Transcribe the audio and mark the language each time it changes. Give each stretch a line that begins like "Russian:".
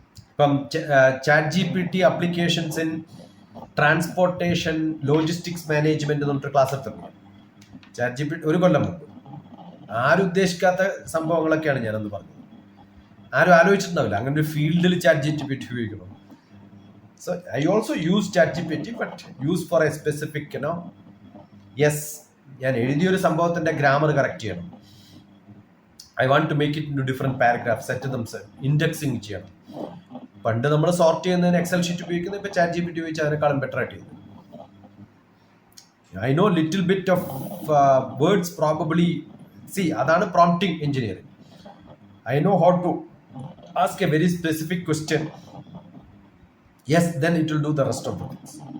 Malayalam: ഇപ്പം ChatGPT applications in transportation logistics management എന്ന് പറഞ്ഞിട്ട് ക്ലാസ് എടുത്തിട്ടുണ്ട്. ChatGPT 1 കൊല്ലം മുമ്പ് ആരും ഉദ്ദേശിക്കാത്ത സംഭവങ്ങളൊക്കെയാണ് ഞാനന്ന് പറഞ്ഞത്. ആരും ആലോചിച്ചിട്ടുണ്ടാവില്ല അങ്ങനെ ഒരു ഫീൽഡിൽ ChatGPT ഉപയോഗിക്കണം.
English: So I also use ChatGPT, but use for a specific, yes,
Malayalam: ഞാൻ എഴുതിയൊരു സംഭവത്തിന്റെ ഗ്രാമർ കറക്റ്റ് ചെയ്യണം.
English: I want to make it in two different paragraph, set them, indexing ചെയ്യണം.
Malayalam: പണ്ട് നമ്മൾ സോർട്ട് ചെയ്യുന്നതിന് എക്സൽ ഷീറ്റ് ഉപയോഗിക്കുന്നത്, ഇപ്പൊ ChatGPT ഉപയോഗിച്ച് അതിനേക്കാളും ബെറ്റർ ആയിട്ട് ചെയ്തു.
English: I know little bit of words probably. See, അതാണ് prompting engineering. I know how to ask a very specific question. Yes, then it will do the rest of the things.